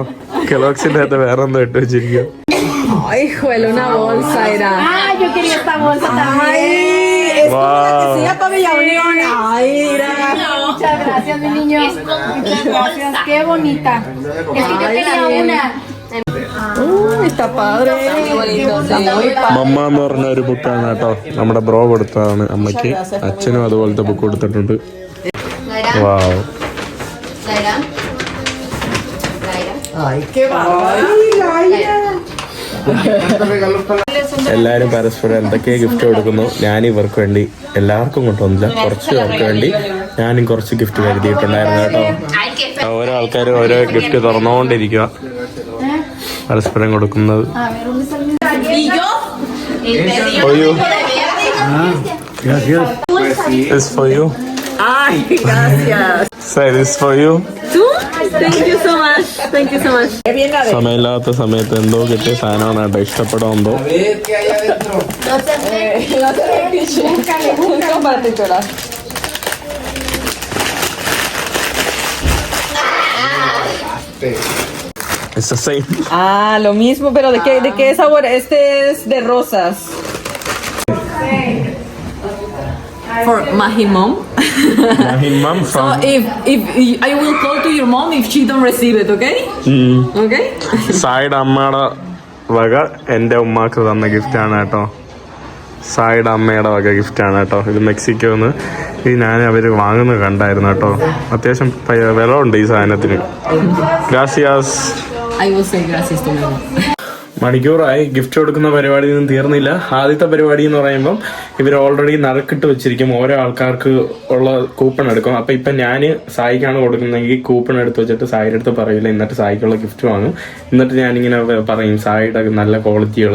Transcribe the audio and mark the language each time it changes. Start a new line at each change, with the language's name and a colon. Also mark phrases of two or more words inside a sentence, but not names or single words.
Malayalam: കെലോക്സിന്റെ അകത്ത് വേറെ എന്തോ ഇട്ട് വെച്ചിരിക്കും.
Spanish: Ay, hijuela, una bolsa era. Ah, yo quería esta bolsa también. Ay, es como la que
English: Wow.
Spanish: se llama Bella Unión. Ay, mira. Muchas gracias, mi niño. Muchas gracias. Qué bonita. Es que yo quería una. Está padre. Muy bonito. Sí.
Malayalam: മമ്മ എന്ന് പറഞ്ഞ ഒരു ബുക്കാണ് കേട്ടോ. നമ്മുടെ ബ്രോ കൊടുത്തതാണ് അമ്മയ്ക്ക്. അച്ഛനും അതുപോലത്തെ ബുക്ക് കൊടുത്തിട്ടുണ്ട്. വാവ്.
Spanish: Ay, qué bárbaro.
Malayalam: എല്ലാരും പരസ്പരം എന്തൊക്കെ ഗിഫ്റ്റ് കൊടുക്കുന്നു. ഞാൻ ഇവർക്ക് വേണ്ടി എല്ലാവർക്കും കൊണ്ടുവന്നില്ല, കുറച്ച് പേർക്ക് വേണ്ടി ഞാനും കുറച്ച് ഗിഫ്റ്റ് കരുതിയിട്ടുണ്ടായിരുന്നു കേട്ടോ. ഓരോ ആൾക്കാരും ഓരോ ഗിഫ്റ്റ് തുറന്നുകൊണ്ടിരിക്കുക, പരസ്പരം കൊടുക്കുന്നത്.
English: For you.
Spanish: Gracias.
English: This for you.
Spanish: Ay, gracias.
English: Say this for you. ¿Tú? Thank you so much. Thank you so much.
Malayalam: സമയമില്ലാത്ത സമയത്ത് എന്തോ കിട്ടിയ സാധനമാണ് കേട്ടോ. ഇഷ്ടപ്പെടാമെന്തോ.
English: It's the same.
Spanish: Ah, lo mismo, pero ¿de qué sabor? Este es de rosas.
English: For Mahi mom. My mom So from if I will call to your mom if she don't receive it, okay? Okay?
Malayalam: സായിയുടെ അമ്മയുടെ വക എൻ്റെ ഉമ്മാക്ക് തന്ന ഗിഫ്റ്റാണ് കേട്ടോ. സായിയുടെ അമ്മയുടെ വക ഗിഫ്റ്റാണ് കേട്ടോ. ഇത് മെക്സിക്കോന്ന്. ഇത് ഞാൻ അവർ വാങ്ങുന്നത് കണ്ടായിരുന്നു കേട്ടോ. അത്യാവശ്യം വില ഉണ്ട് ഈ സാധനത്തിന്. ഗ്രാസിയാസ്. I will say gracias to my mom. മണിക്കൂറായി ഗിഫ്റ്റ് കൊടുക്കുന്ന പരിപാടി ഒന്നും തീർന്നില്ല. ആദ്യത്തെ പരിപാടി എന്ന് പറയുമ്പം ഇവർ ഓൾറെഡി നറുക്കിട്ട് വെച്ചിരിക്കും. ഓരോ ആൾക്കാർക്ക് ഉള്ള കൂപ്പൺ എടുക്കും. അപ്പം ഇപ്പം ഞാൻ സായിക്കാണ് കൊടുക്കുന്നതെങ്കിൽ കൂപ്പൺ എടുത്ത് വെച്ചിട്ട് സായിയുടെ അടുത്ത് പറയില്ല, എന്നിട്ട് സായിക്കുള്ള ഗിഫ്റ്റ് വാങ്ങും. എന്നിട്ട് ഞാനിങ്ങനെ പറയും സായിയുടെ നല്ല ക്വാളിറ്റികൾ.